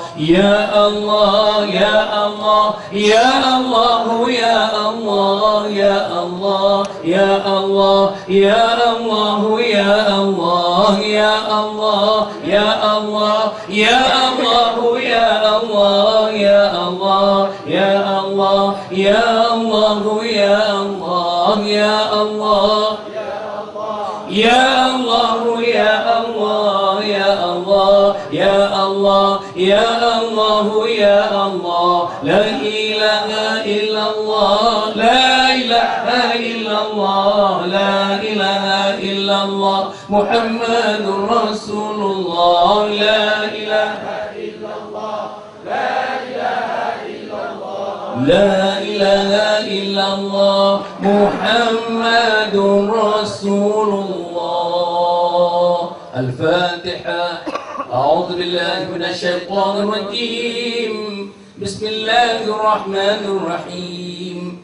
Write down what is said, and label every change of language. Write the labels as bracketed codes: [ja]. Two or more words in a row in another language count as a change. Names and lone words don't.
[ar] يا الله، يا الله، يا الله، يا الله، يا الله، يا الله، يا الله، يا الله، يا الله، يا الله، يا الله، يا الله، يا الله، يا الله، يا الله، يا الله، يا الله. يا الله، يا الله، يا الله، يا الله، يا الله، يا الله. لا إله إلا الله، لا إله إلا الله، لا إله إلا الله، محمد رسول الله. لا إله إلا الله، لا إله إلا الله، لا إله إلا الله، محمد رسول الله. Al-Fatiha. أعوذ بالله من الشيطان الرجيم. بسم الله الرحمن الرحيم.